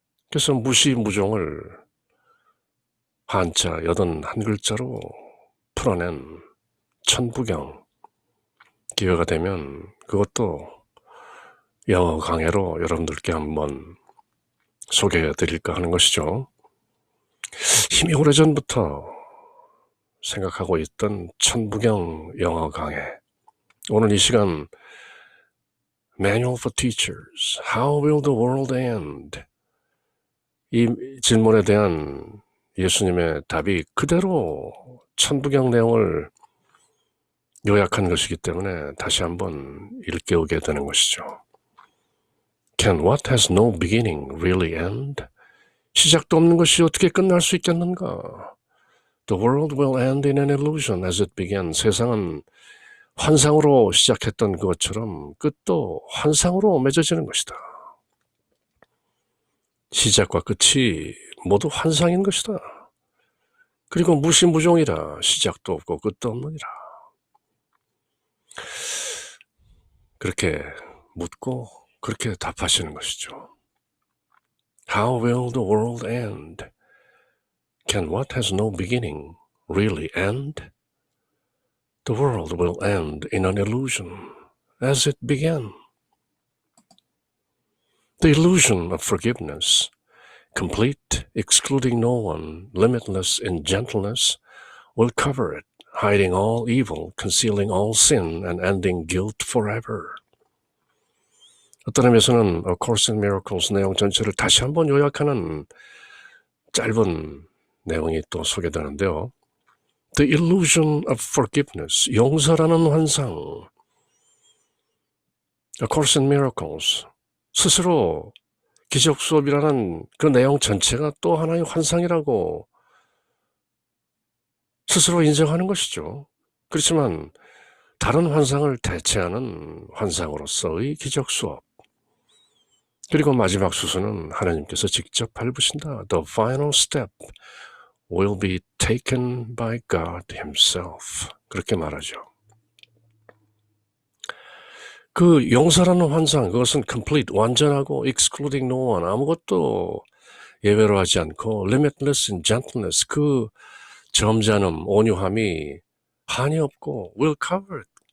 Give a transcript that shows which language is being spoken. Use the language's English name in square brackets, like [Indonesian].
[Korean] 그래서 무시무종을 한자 81글자로 풀어낸 천부경, 기회가 되면 그것도 영어 강해로 여러분들께 한번 소개해 드릴까 하는 것이죠. 이미 오래전부터 생각하고 있던 천부경 영어 강해. 오늘 이 시간 [English] Manual for Teachers, How will the world end? [Korean] 이 질문에 대한 예수님의 답이 그대로 천부경 내용을 요약한 것이기 때문에 다시 한번 일깨우게 되는 것이죠. [English] Can what has no beginning really end? [Korean] 시작도 없는 것이 어떻게 끝날 수 있겠는가? [English] The world will end in an illusion as it began. [Korean] 세상은 환상으로 시작했던 것처럼 끝도 환상으로 맺어지는 것이다. 시작과 끝이 모두 환상인 것이다. 그리고 무시무종이라 시작도 없고 끝도 없느니라. 그렇게 묻고 그렇게 답하시는 것이죠. [English] How will the world end? Can what has no beginning really end? The world will end in an illusion as it began. The illusion of forgiveness, complete, excluding no one, limitless in gentleness, will cover it, hiding all evil, concealing all sin, and ending guilt forever. [Korean] 어떤 의미에서는 A Course in Miracles 내용 전체를 다시 한번 요약하는 짧은 내용이 또 소개되는데요. [English] The illusion of forgiveness, [Korean] 용서라는 환상. A Course in Miracles, 스스로 기적 수업이라는 그 내용 전체가 또 하나의 환상이라고 스스로 인정하는 것이죠. 그렇지만 다른 환상을 대체하는 환상으로서의 기적 수업. 그리고 마지막 수순은 하나님께서 직접 밟으신다. [English] The final step will be taken by God himself. [Korean] 그렇게 말하죠. 그 용서라는 환상, 그것은 complete, 완전하고 [English] excluding no one, [Korean] 아무것도 예외로 하지 않고 [English] limitless in gentleness, [Korean] 그 점잖음, 온유함이 한이 없고 [English] will cover it.